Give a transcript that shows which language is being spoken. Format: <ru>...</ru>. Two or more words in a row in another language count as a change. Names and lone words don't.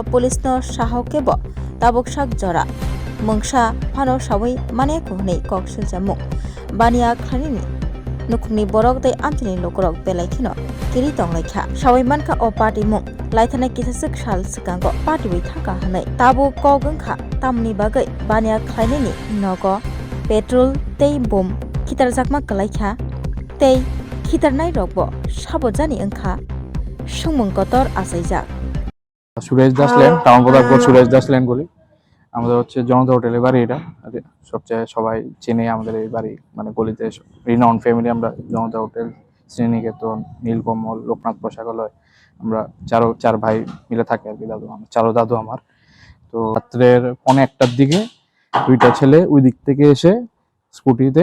<trp>police no sahokebo taboksak jora mungsa phano sawi mane kohnei koksil jamung bania khalini nukungni borok tei amchini lokorok belaikhino kiri tonglaikha sawai manka o party mung laithana kisasuk sal sikango party bai thaka hanai tabu kogungkha tamni bagai bania khlainini nogo petrol tei bom khitarjakma kalaikha tei khitarnai rokbo sabojani angkha sungmung kotor asaijak</trp> <bn>সুরেশদাস লেন টাউন প্রতাপগড় সুরেশদাস লেন বলি আমাদের হচ্ছে জনতা হোটেলের বাড়ি এটা সবচেয়ে সবাই চেনে আমাদের এই বাড়ি মানে গলিতে</bn> <en>renowned family</en> <bn>আমরা জনতা হোটেল শ্রীনিকেতন নীলকমল লোকনাথ পোশাকালয় আমরা চার ভাই মিলে থাকি আর কি দাদু আমার তো রাত্রের 1:15টার দিকে দুইটা ছেলে ওই দিক থেকে এসে স্কুটিতে</bn>